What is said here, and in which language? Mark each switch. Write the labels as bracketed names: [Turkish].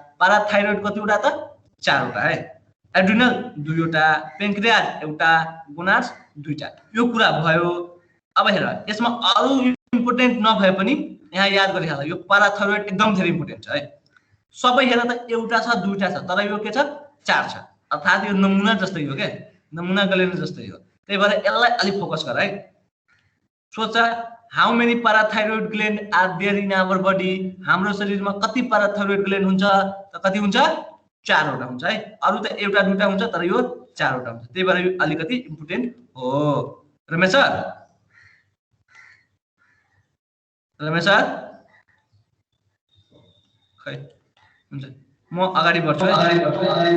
[Nepali] पाराथाइरोइड कतिवटा त? 4 वटा है। एड्रिनल 2 वटा, पेन्क्रियाज एउटा, गोनाड्स 2टा। यो कुरा भयो। अब हेर, यसमा अरु इम्पोर्टेन्ट नभए पनि यहाँ याद गरिहाल, यो पाराथाइरोइड एकदम धेरै इम्पोर्टेन्ट छ है। सबै हेर त एउटा छ, 2टा छ, तर यो के छ? 4 छ। अर्थात् यो नमुना जस्तै हो के, नमुना ग्ल्यान्ड जस्तै हो। त्यही भएर यसलाई अलि फोकस गर है। [English] सोच, how many parathyroid gland are there in our body? [Nepali] हाम्रो शरीरमा कति पाराथाइरोइड ग्ल्यान्ड हुन्छ? त कति हुन्छ? 4 वटा हुन्छ है। अरु त एउटा 2टा हुन्छ, तर यो 4 वटा हुन्छ। त्यही भएर यो अलिकति इम्पोर्टेन्ट हो। रमेश सर, रमेश सर खै हुन्छ, म अगाडि बढ्छु है।